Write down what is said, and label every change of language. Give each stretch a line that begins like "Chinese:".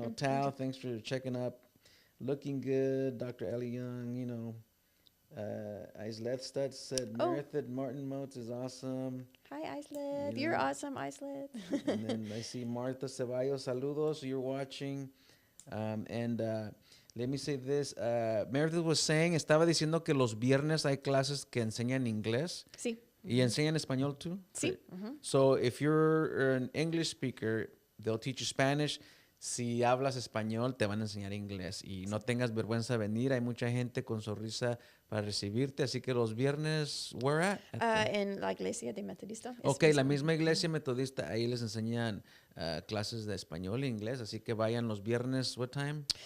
English: Tal, thanks for checking up, looking good. Dr. Ellie Young, Islet Stud said Meredith Martin-Moats is awesome. Hi Islet, you're awesome, Islet. And then I see Marta Ceballos, saludos. You're watching, let me say this. Meredith was saying,
Spanish: estaba diciendo que los viernes hay clases que enseñan inglés. Sí. ¿Y enseñan español too? Sí.
English: So if you're an English speaker, they'll teach you Spanish.
Spanish: Si hablas español, te van a enseñar inglés. Y no tengas vergüenza de venir. Hay mucha gente con sonrisa para recibirte. Así que los viernes,
English: where at?
Spanish: En la iglesia de Metodista. Ok, la misma iglesia metodista, ahí les enseñan clases de español e inglés, así que vayan los viernes,
English: what time?